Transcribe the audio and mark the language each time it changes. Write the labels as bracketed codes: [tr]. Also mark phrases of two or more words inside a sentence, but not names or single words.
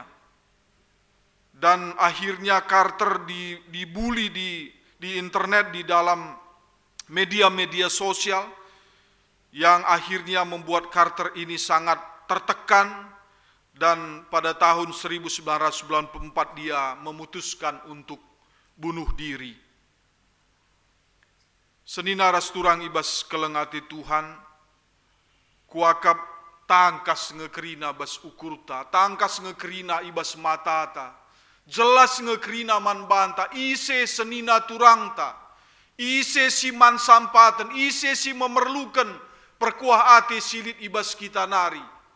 [id] Dan akhirnya Carter dibully di internet, di dalam media-media sosial, yang akhirnya membuat Carter ini sangat tertekan. Dan pada tahun 1994 dia memutuskan untuk bunuh diri. [btx] Senina rasturang ibas kelengati Tuhan, kuakap tangkas ngekerina bas ukurta, tangkas ngekerina ibas matata, jelas ngekerina man banta, ise senina turangta, ise si man sampaten, ise si memerlukan perkuah ate silit ibas kita nari.